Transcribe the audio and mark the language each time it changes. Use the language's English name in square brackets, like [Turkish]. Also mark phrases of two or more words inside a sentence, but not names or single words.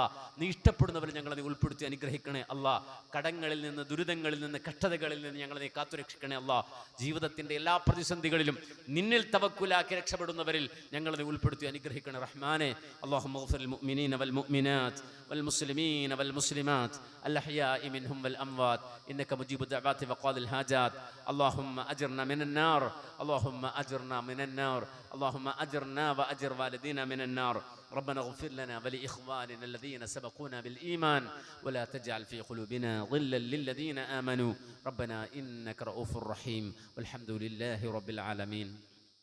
[Malayalam] നീ ഇഷ്ടപ്പെടുന്നവരെ ഞങ്ങളെ നീ ഉൾപ്പെടുത്തി അനുഗ്രഹിക്കണേ അല്ലാ. കടങ്ങളിൽ നിന്ന്, ദുരിതങ്ങളിൽ നിന്ന്, കഷ്ടതകളിൽ നിന്ന് ഞങ്ങളെ നീ കാത്തുരക്ഷിക്കണേ അല്ലാ. ജീവിതത്തിന്റെ എല്ലാ പ്രതിസന്ധികളിലും നിന്നിൽ തവക്കുലാക്കി രക്ഷപ്പെടുന്നവരിൽ ഞങ്ങളെ നീ ഉൾപ്പെടുത്തി അനുഗ്രഹിക്കണേ റഹ്മാനെ. [Arabic] اللهم اغفر للمؤمنين والمؤمنات والمسلمين والمسلمات الأحياء منهم والأموات إنك مجيب الدعوات وقاضي الحاجات. اللهم أجرنا من النار، اللهم أجرنا من النار، اللهم أجرنا وأجر والدينا من النار. ربنا اغفر لنا ولإخواننا الذين سبقونا بالإيمان ولا تجعل في قلوبنا غلا للذين آمنوا ربنا إنك رؤوف رحيم والحمد لله رب العالمين.